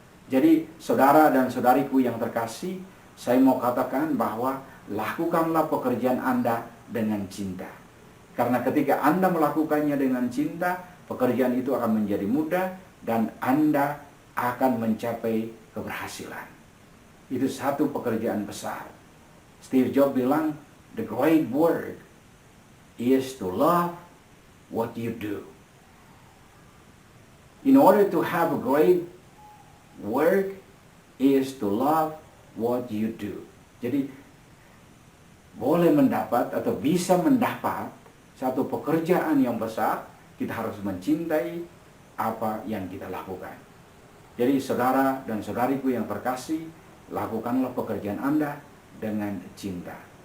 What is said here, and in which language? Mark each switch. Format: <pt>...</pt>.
<id>Jadi saudara dan saudariku yang terkasih, saya mau katakan bahwa lakukanlah pekerjaan Anda dengan cinta. Karena ketika Anda melakukannya dengan cinta, pekerjaan itu akan menjadi mudah dan Anda akan mencapai keberhasilan. Itu satu pekerjaan besar.</id> <en>Steve Jobs</en> <id>bilang,</id> <en>the great work is to love what you do. In order to have a great work is to love what you do.</en> <id>Jadi boleh mendapat atau bisa mendapat satu pekerjaan yang besar, kita harus mencintai apa yang kita lakukan. Jadi saudara dan saudariku yang terkasih, lakukanlah pekerjaan Anda dengan cinta.</id>